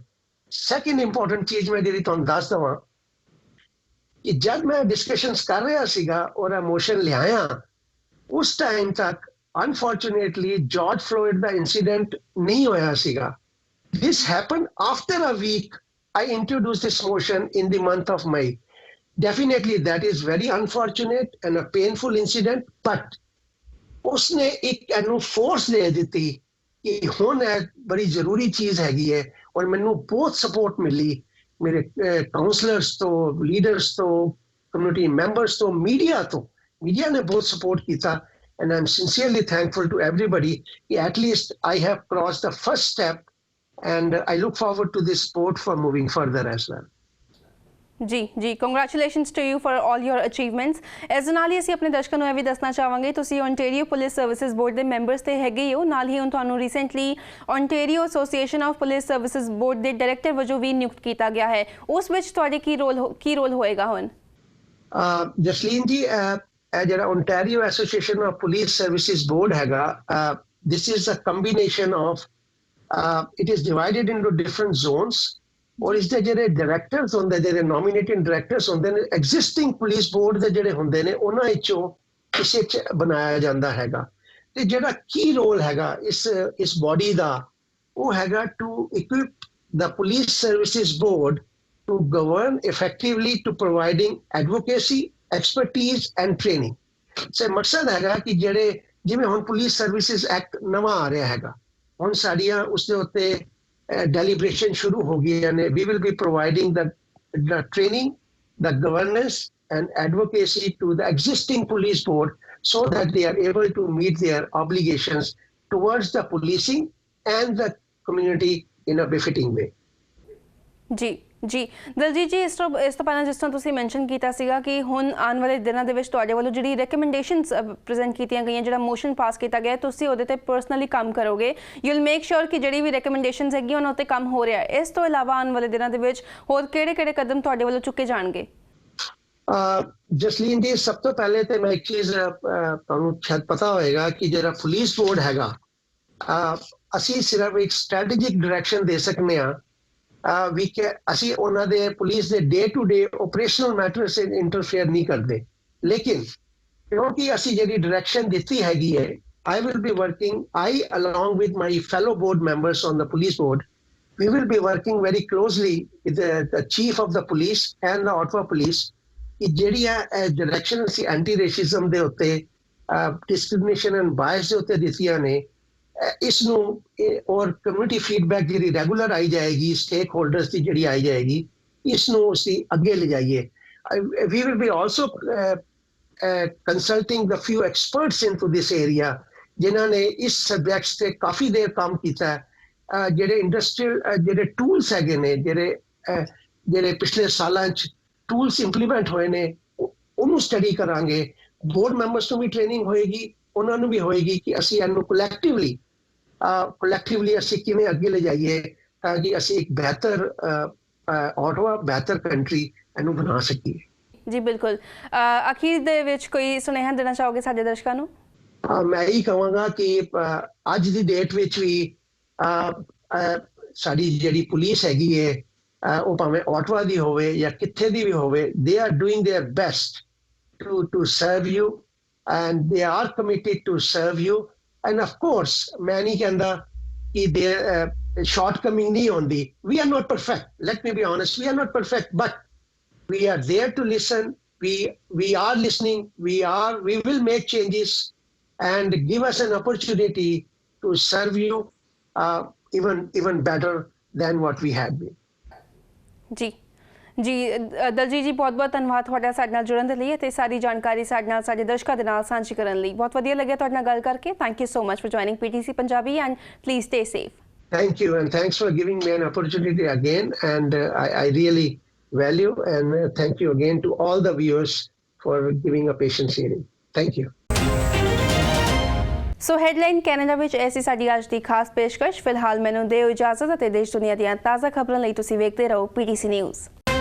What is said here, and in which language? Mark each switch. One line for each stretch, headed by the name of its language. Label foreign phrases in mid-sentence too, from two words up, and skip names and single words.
English: Second important
Punjabi: ਚੀਜ਼ ਮੈਂ ਜੇਡੀ ਤੁਹਾਨੂੰ ਦੱਸ ਦਵਾਂ ਕਿ ਜਬ ਮੈਂ ਡਿਸਕਸ਼ਨਜ਼ ਕਰ ਰਹਾ ਸੀਗਾ ਔਰ ਮੋਸ਼ਨ ਲੈ ਆਇਆ ਉਸ ਟਾਈਮ ਤੱਕ ਅਨਫ਼ਾਰਚੁਨੇਟਲੀ ਜਾਰਜ ਫ਼ਲਾਇਡ ਕਾ ਇੰਸੀਡੈਂਟ ਨਹੀਂ ਹੋਇਆ ਸੀਗਾ।
English: This happened after a week. I introduced this motion in the month of May definitely that is very unfortunate and a painful incident, but
Punjabi: ਉਸਨੇ ਇੱਕ ਐਨੂੰ ਫੋਰਸ ਦੇ ਦੀ ਕਿ ਹੁਣ ਹੈ ਬੜੀ ਜ਼ਰੂਰੀ ਚੀਜ਼ ਹੈਗੀ ਹੈ ਔਰ ਮੈਨੂੰ ਬਹੁਤ ਸਪੋਰਟ ਮਿਲੀ ਮੇਰੇ ਕੌਂਸਲਰਜ਼ ਤੋਂ ਲੀਡਰਜ਼ ਤੋਂ
English: community members
Punjabi: ਤੋਂ ਮੀਡੀਆ ਨੇ ਬਹੁਤ ਸਪੋਰਟ ਕੀਤਾ
English: and I'm sincerely thankful to everybody. At least I have crossed the first step and I look forward to this sport for moving further as well. जी Congratulations to you for all your achievements.
Punjabi: ਇਸ ਦੇ ਨਾਲ ਹੀ ਅਸੀਂ ਆਪਣੇ ਦਰਸ਼ਕਾਂ ਨੂੰ ਇਹ ਵੀ ਦੱਸਣਾ ਚਾਹਾਂਗੇ ਤੁਸੀਂ ਓਨਟਾਰੀਓ ਪੁਲਿਸ ਸਰਵਿਸਿਜ਼ ਬੋਰਡ ਦੇ ਮੈਂਬਰਸ ਤੇ ਹੈਗੇ ਹੋ, ਨਾਲ ਹੀ ਹੁਣ ਤੁਹਾਨੂੰ ਰੀਸੈਂਟਲੀ ਓਨਟਾਰੀਓ ਐਸੋਸੀਏਸ਼ਨ ਆਫ ਪੁਲਿਸ ਸਰਵਿਸਿਜ਼ ਬੋਰਡ ਦੇ ਡਾਇਰੈਕਟਰ ਵਜੋਂ ਵੀ ਨਿਯੁਕਤ ਕੀਤਾ ਗਿਆ ਹੈ। ਉਸ ਵਿੱਚ ਤੁਹਾਡੇ ਕੀ ਰੋਲ ਹੋਏਗਾ ਹੁਣ? ਜਸਲੀਨ ਜੀ, ਜਿਹੜਾ ਓਨਟਾਰੀਓ ਐਸੋਸੀਏਸ਼ਨ ਆਫ ਪੁਲਿਸ ਸਰਵਿਸਿਜ਼ ਬੋਰਡ ਹੈਗਾ,
English: this is a combination of it is divided into different zones
Hindi: और इसके
Punjabi: ਜਿਹੜੇ डायरेक्टर्स ਹੁੰਦੇ ਜਿਹੜੇ
English: nominating directors
Punjabi: ਹੁੰਦੇ ਨੇ
English: existing police board
Punjabi: ਦੇ ਜਿਹੜੇ ਹੁੰਦੇ ਨੇ ਉਹਨਾਂ ਵਿੱਚੋਂ ਕਿਸੇ ਚ ਬਣਾਇਆ ਜਾਂਦਾ ਹੈਗਾ। ਤੇ ਜਿਹੜਾ ਕੀ ਰੋਲ ਹੈਗਾ ਇਸ ਬੋਡੀ ਦਾ ਉਹ ਹੈਗਾ
English: to equip the police services board to govern effectively to providing advocacy, expertise and training।
Punjabi: ਸੇ ਮਕਸਦ ਹੈਗਾ ਕਿ ਜਿਹੜੇ ਜਿਵੇਂ ਹੁਣ ਪੁਲਿਸ ਸਰਵਿਸਿਜ਼ ਐਕਟ ਨਵਾਂ ਆ ਰਿਹਾ ਹੈਗਾ, ਹੁਣ ਸਾਡੀਆਂ ਉਸ ਦੇ ਉੱਤੇ
English: deliberation
Punjabi: ਸ਼ੁਰੂ ਹੋ ਗਈ ਨੇ
English: we will be providing the training, the governance and advocacy to the existing police board so that they are able to meet their obligations towards the policing and the community in a befitting way।
Punjabi: ਜੀ ਦਲਜੀਤ ਜੀ, ਇਸ ਤੋਂ ਪਹਿਲਾਂ ਜਿਸ ਤਰ੍ਹਾਂ ਤੁਸੀਂ ਮੈਂਸ਼ਨ ਕੀਤਾ ਸੀਗਾ ਕਿ ਹੁਣ ਆਉਣ ਵਾਲੇ ਦਿਨਾਂ ਦੇ ਵਿੱਚ ਤੁਹਾਡੇ ਵੱਲੋਂ ਜਿਹੜੀ ਰეკਮੈਂਡੇਸ਼ਨਸ ਪ੍ਰੈਜ਼ੈਂਟ ਕੀਤੀਆਂ ਗਈਆਂ, ਜਿਹੜਾ ਮੋਸ਼ਨ ਪਾਸ ਕੀਤਾ ਗਿਆ, ਤੁਸੀਂ ਉਹਦੇ ਤੇ ਪਰਸਨਲੀ ਕੰਮ ਕਰੋਗੇ।
English: You will make sure
Punjabi: ਕਿ ਜਿਹੜੀ ਵੀ ਰეკਮੈਂਡੇਸ਼ਨਸ ਹੈਗੀਆਂ ਉਹਨਾਂ ਉੱਤੇ ਕੰਮ ਹੋ ਰਿਹਾ ਹੈ। ਇਸ ਤੋਂ ਇਲਾਵਾ ਆਉਣ ਵਾਲੇ ਦਿਨਾਂ ਦੇ ਵਿੱਚ ਹੋਰ ਕਿਹੜੇ ਕਦਮ ਤੁਹਾਡੇ ਵੱਲੋਂ ਚੁੱਕੇ ਜਾਣਗੇ? ਜਸਲੀਨ ਜੀ, ਸਭ ਤੋਂ ਪਹਿਲੇ ਤੇ ਮੈਂ ਇੱਕ ਚੀਜ਼ ਤੁਹਾਨੂੰ ਸ਼ਾਇਦ ਪਤਾ ਹੋਏਗਾ ਕਿ ਜਿਹੜਾ ਪੁਲਿਸ ਬੋਰਡ ਹੈਗਾ, ਅਸੀਂ ਸਿਰਫ ਇੱਕ ਸਟ੍ਰੈਟੇਜਿਕ ਡਾਇਰੈਕਸ਼ਨ ਦੇ ਸਕਦੇ ਹਾਂ। ਅਸੀਂ ਉਹਨਾਂ ਦੇ ਪੁਲਿਸ ਦੇ
English: day to day operational matters
Punjabi: ਸੇ ਇੰਟਰਫੇਅਰ ਨਹੀਂ ਕਰਦੇ, ਲੇਕਿਨ ਕਿਉਂਕਿ ਅਸੀਂ ਜਿਹੜੀ ਡਾਇਰੈਕਸ਼ਨ ਦਿੱਤੀ ਹੈਗੀ ਹੈ,
English: I will be working, along with my fellow board members on the police board, we will be working very closely with the chief of the police and the Ottawa police
Punjabi: ਕਿ ਜਿਹੜੀਆਂ ਡਾਇਰੈਕਸ਼ਨ ਅਸੀਂ
English: anti racism
Punjabi: ਦੇ ਉੱਤੇ,
English: discrimination and bias
Punjabi: ਦੇ ਉੱਤੇ ਦਿੱਤੀਆਂ ਨੇ, ਇਸ ਨੂੰ ਔਰ
English: community feedback
Punjabi: ਜਿਹੜੀ ਰੈਗੂਲਰ ਆਈ ਜਾਏਗੀ, ਸਟੇਕ ਹੋਲਡਰਸ ਦੀ ਜਿਹੜੀ ਆਈ ਜਾਏਗੀ, ਇਸ ਨੂੰ ਅਸੀਂ ਅੱਗੇ ਲਿਜਾਈਏ।
English: we will be also consulting the few experts into this area
Punjabi: ਜਿਨ੍ਹਾਂ ਨੇ ਇਸ ਸਬਜੈਕਟਸ ਤੇ ਕਾਫੀ ਦੇਰ ਕੰਮ ਕੀਤਾ ਹੈ। ਜਿਹੜੇ ਇੰਡਸਟਰੀਅਲ ਜਿਹੜੇ ਟੂਲਸ ਹੈਗੇ ਨੇ, ਜਿਹੜੇ ਪਿਛਲੇ ਸਾਲਾਂ 'ਚ ਟੂਲਸ ਇੰਪਲੀਮੈਂਟ ਹੋਏ ਨੇ, ਉਹਨੂੰ ਸਟੱਡੀ ਕਰਾਂਗੇ। ਬੋਰਡ ਮੈਂਬਰਸ ਨੂੰ ਵੀ ਟ੍ਰੇਨਿੰਗ ਹੋਏਗੀ, ਉਹਨਾਂ ਨੂੰ ਵੀ ਹੋਏਗੀ ਕਿ ਅਸੀਂ ਇਹਨੂੰ ਕੋਲੈਕਟਿਵਲੀ ਅਸੀਂ ਕਿਵੇਂ ਅੱਗੇ ਲਿਜਾਈਏ ਤਾਂ ਕਿ ਅਸੀਂ ਇੱਕ ਬਿਹਤਰ ਆਟਵਾ, ਬਿਹਤਰ ਕੰਟਰੀ ਇਹਨੂੰ ਬਣਾ ਸਕੀਏ। ਜੀ ਬਿਲਕੁਲ। ਅਖੀਰ ਦੇ ਵਿੱਚ ਕੋਈ ਸੁਨੇਹਾ ਦੇਣਾ ਚਾਹੋਗੇ ਸਾਡੇ ਦਰਸ਼ਕਾਂ ਨੂੰ? ਮੈਂ ਇਹੀ ਕਹਾਂਗਾ ਕਿ ਅੱਜ ਦੀ ਡੇਟ ਵਿੱਚ ਵੀ ਸਾਡੀ ਜਿਹੜੀ ਪੁਲਿਸ ਹੈਗੀ ਹੈ, ਉਹ ਭਾਵੇਂ ਆਟਵਾ ਦੀ ਹੋਵੇ ਜਾਂ ਕਿੱਥੇ ਦੀ ਵੀ ਹੋਵੇ,
English: they are doing their best to serve you and they are committed to serve you and of course
Punjabi: ਮੈਂ ਨਹੀਂ ਕਹਿੰਦਾ ਕਿ
English: their shortcoming
Punjabi: ਨਹੀਂ ਹੁੰਦੀ।
English: We are not perfect, let me be honest, we are not perfect, but we are there to listen, we are listening, we will make changes and give us an opportunity to serve you even better than what we had been।
Punjabi: ਜੀ ਦਲਜੀਤ ਜੀ, ਬਹੁਤ ਧੰਨਵਾਦ ਤੁਹਾਡਾ ਸਾਡੇ ਨਾਲ ਜੁੜਨ ਦੇ ਲਈ ਅਤੇ ਸਾਰੀ ਜਾਣਕਾਰੀ ਸਾਡੇ ਨਾਲ, ਸਾਡੇ ਦਰਸ਼ਕਾਂ ਦੇ ਨਾਲ ਸਾਂਝੀ ਕਰਨ ਲਈ। ਬਹੁਤ ਵਧੀਆ ਲੱਗਿਆ ਤੁਹਾਡੇ ਨਾਲ ਗੱਲ ਕਰਕੇ।
English: Thank you so much for joining PTC Punjabi and please stay safe. Thank you and thanks for giving me an opportunity again and I really value and thank you again to all the viewers for giving a patient hearing. Thank you।
Punjabi: ਸੋ ਹੈਡਲਾਈਨ ਕੈਨੇਡਾ ਵਿੱਚ ਐਸੀ ਸਾਡੀ ਅੱਜ ਦੀ ਖਾਸ ਪੇਸ਼ਕਸ਼। ਫਿਲਹਾਲ ਮੈਨੂੰ ਦਿਓ ਇਜਾਜ਼ਤ ਅਤੇ ਦੇਸ਼ ਦੁਨੀਆ ਦੀਆਂ ਤਾਜ਼ਾ ਖਬਰਾਂ ਲਈ ਤੁਸੀਂ ਵੇਖਦੇ ਰਹੋ PTC ਨਿਊਜ਼।